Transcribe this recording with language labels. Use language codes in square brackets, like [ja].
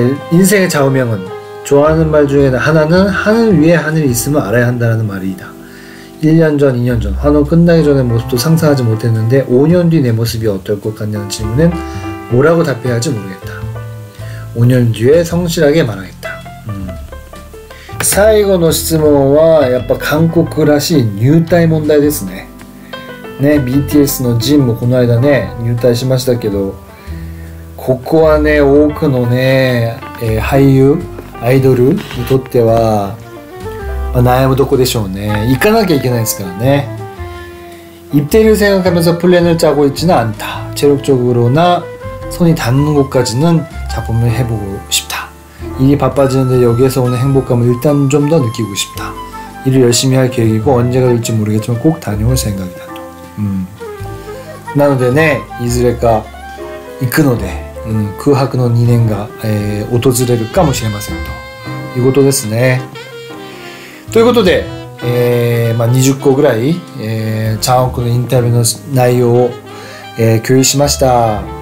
[ko] 인생의 좌우명은 좋아하는 말 중에 하나는 하늘 위에 하늘이 있으면 알아야 한다는 말이다. 1년 전, 2년 전, 환호 끝나기 전의 모습도 상상하지 못했는데 5년 뒤 내 모습이 어떨 것 같냐는 질문엔 뭐라고 답해야 할지 모르겠다. 5년 뒤에 성실하게 말하겠다. [ja] 最後の質問はやっぱ韓国らしい入隊問題ですね。ね、BTS のジンもこの間ね入隊しましたけど、ここはね多くのね、俳優アイドルにとっては、悩むとこでしょうね。行かなきゃいけないですからね。 [ko] 입대를 생각하면서 플랜을 짜고 있지는 않다. 체력적으로나 손이 닿는 곳까지는 작품을 해보고 싶다. 일이 바빠지는데 여기에서 오는 행복감을 일단 좀 더 느끼고 싶다. 일을 열심히 할 계획이고 언제가 될지 모르겠지만 꼭 다녀올 생각이다. [ja] なのでねいずれか行くので、空白の2年が、訪れるかもしれませんということですね。ということで、20個ぐらい、チャンウクのインタビューの内容を、共有しました。